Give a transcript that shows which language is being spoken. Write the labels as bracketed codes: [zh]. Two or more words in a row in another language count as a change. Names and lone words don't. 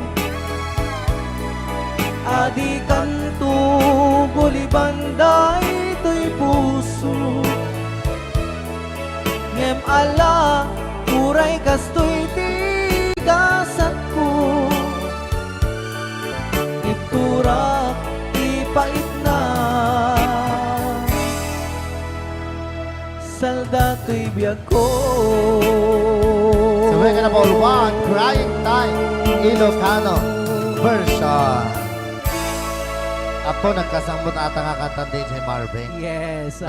[ilo] adi kanto gulibanday to'y puso ngem ala uray kasto'y tigasat ko iturak ipait na salda to'y biyak ko. [en] So we're gonna ball one, Crying Time, Ilocano version. [ilo] Apo, nagkasambot ata nga kanta din si Marvin. [en] Yes, okay.